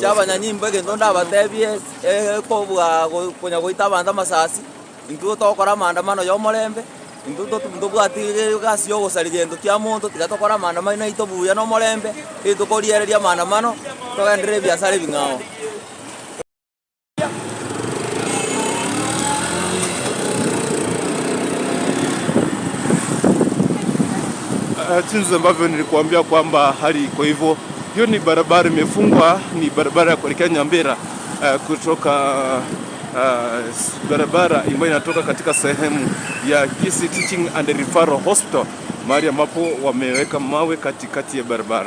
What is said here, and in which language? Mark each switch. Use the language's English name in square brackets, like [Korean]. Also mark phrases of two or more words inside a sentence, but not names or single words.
[Gusii] abanyanyimbo egento ndabatebie kobwa kunya goita abanda masasi intu tokora maandamano yo molembe intu tubwatige gasi yo gusari gento kya muntu tigatokora maandamano na itobuya no molembe itukoriyereria maandamano togendere biasara bingao. [Swahili] Jinsi ambavyo nilikuambia kwamba hali kwa hivyo, hiyo ni barabara imefungwa, ni barabara ya kuelekea Nyambera kutoka barabara ambayo inatoka katika sehemu ya Kisii Teaching and Referral Hospital, mahali ambapo wameweka mawe katikati ya barabara.